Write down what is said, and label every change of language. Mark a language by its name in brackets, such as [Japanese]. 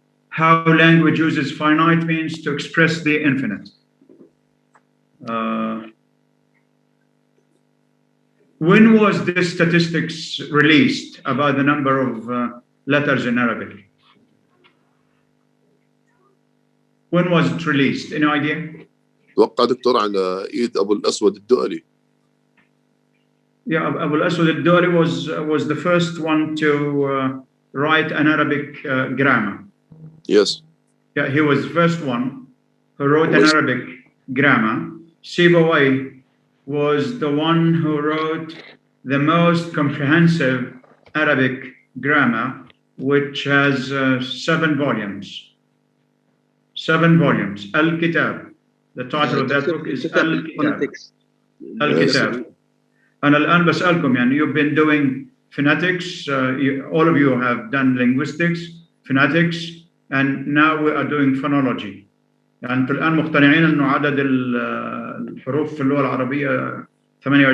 [English] How language uses finite means to express the infinite. When was this statistics released about the number of letters in Arabic? When was it released? Any idea? [Arabic] أتوقع دكتور على إيد أبو الأسود الدؤلي. [English] Yeah, Abu al-Aswad al-Dawli was the first one to write an Arabic grammar. Yes. Yeah, he was the first one who wrote an Arabic grammar. Sibawayh was the one who wrote the most comprehensive Arabic grammar, which has 7 volumes. 7 volumes. Al-Kitab. The title of that book is Al-Kitab. Al-Kitab. [Arabic] أنا الآن بسألكم يعني [English] you've been doing phonetics, all of you have done linguistics, phonetics, and now we are doing phonology. [Arabic] يعني أنتم الآن مقتنعين إنه عدد الحروف في اللغة العربية 28؟